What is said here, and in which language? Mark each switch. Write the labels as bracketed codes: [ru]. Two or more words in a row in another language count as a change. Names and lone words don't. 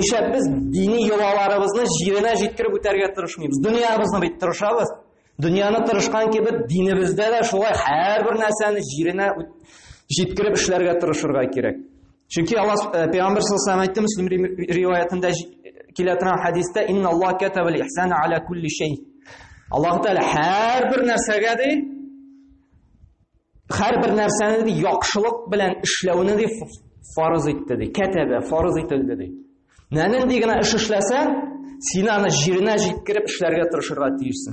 [tt] Нишләп без дини йолаларыбызны җиренә җиткереп үтәргә тырышмыйбыз? Дөньябызны бит тырышабыз. Дөньяны тырышкан кебек динебездә дә шулай һәрбер нәрсәне җиренә җиткереп эшләргә тырышырга кирәк. Чөнки Аллаһ Пәйгамбер [ar] صلى الله عليه وسلم [tt] Муслим риваятында килә торган хадистә [ar] إن الله كتب الإحسان على كل شيء. [tt] Аллаһ Тәала һәрбер нәрсәгә ди, һәрбер нәрсәне ди яхшылык белән эшләүне ди фарыз итте ди. Катаба фарыз ителде ди. Нәнинди генә эш эшләсәң, син аны җиренә җиткереп эшләргә тырышырга тиешсең.